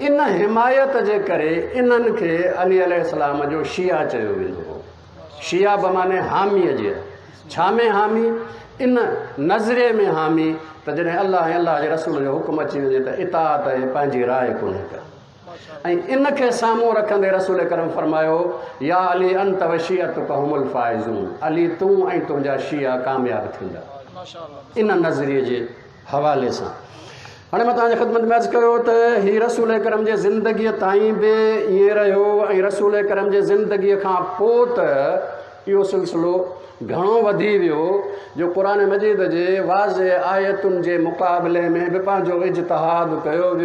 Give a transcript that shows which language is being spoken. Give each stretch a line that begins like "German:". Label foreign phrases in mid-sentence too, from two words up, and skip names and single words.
Sindhi: इन हिमायत जे करे इन्हनि खे अली अलैहिस्सलाम जो शिया चयो वेंदो हो। शिया बमाने हामीअ जे, छा में हामी? इन नज़रे में हामी त जॾहिं अल्लाह ऐं अल्लाह जे रसूल जो हुकुम अची वञे त इताअत ऐं पंहिंजी राय कोन्हे का। ऐं इन खे साम्हूं रखंदे रसूल करम फरमायो
Arabic: يا علي أنت و شيعتك هم الفائزون,
Sindhi: अली तूं ऐं तुंहिंजा शिया कामयाब थींदा। इन नज़रिए जे हवाले सां हाणे मां तव्हांजे ख़िदमत में अर्ज़ु कयो त हीउ रसूल करम जे ज़िंदगीअ ताईं बि ईअं रहियो ऐं रसूल करम जे ज़िंदगीअ खां पोइ त इहो सिलसिलो घणो वधी वियो जो क़ुरान मजीद जे वाज़े आयतुनि जे मुक़ाबले में बि पंहिंजो इज्तिहाद कयो वियो।